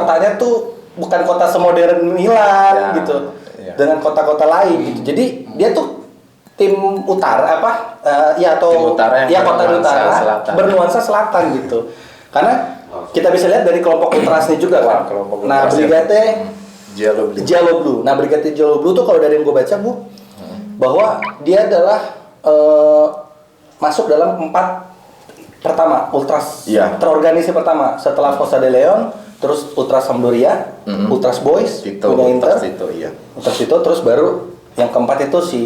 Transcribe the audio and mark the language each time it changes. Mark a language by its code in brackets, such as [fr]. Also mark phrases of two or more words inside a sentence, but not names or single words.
[id] kotanya tuh bukan kota semodern Milan Iya. gitu, Iya. dengan kota-kota lain gitu. Jadi dia tuh tim utara Tim utara yang kota bernuansa utara selatan. bernuansa selatan gitu. Karena kita bisa lihat dari kelompok ultrasnya juga Wah, kan. kelompok Nah, ultrasnya. Brigate Giallo Blu. Giallo Blu. Nah, Brigate Giallo Blu tuh kalau dari yang gue baca Bu, bahwa dia adalah masuk dalam 4 pertama ultras Iya. terorganisir pertama setelah Fossa de Leon, terus Ultras Sampdoria, Ultras Boys, Tito, punya Inter, Tito, iya. Ultras Tito, terus baru yang keempat itu si